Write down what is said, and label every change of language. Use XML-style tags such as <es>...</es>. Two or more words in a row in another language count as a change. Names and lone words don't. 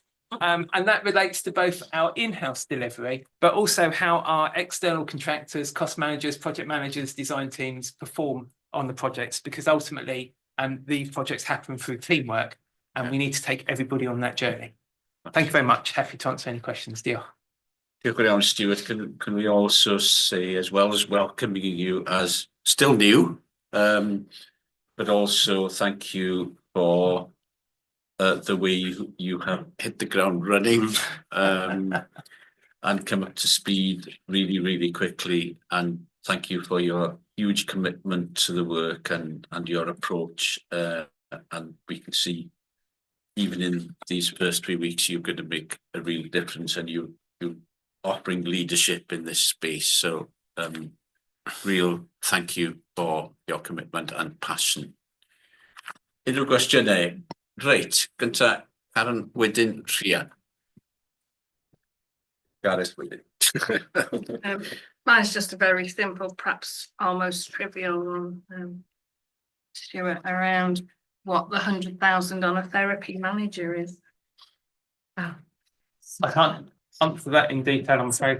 <en>And that relates to both our in-house delivery, but also how our external contractors, cost managers, project managers, design teams perform on the projects, because ultimately these projects happen through teamwork and we need to take everybody on that journey. Thank you very much. Happy to answer any questions. Diolch.</en> <cy>Diolch yn fawr, Stuart.</cy> <en>Can we also say, as well as welcoming you as still new, but also thank you for the way you have hit the ground running and come up to speed really, really quickly. And thank you for your huge commitment to the work and your approach. And we can see, even in these first 3 weeks, you're going to make a real difference, and you offering leadership in this space. So real thank you for your commitment and passion.</en> <cy>Unrhyw gwestiynau? Reit, gynta Karen, wedyn Rhia. Gareth wedyn.</cy> <en>Mine's just a very simple, perhaps almost trivial one, Stuart, around what the 100,000 on a therapy manager is. I can't answer that in detail, I'm afraid.</en>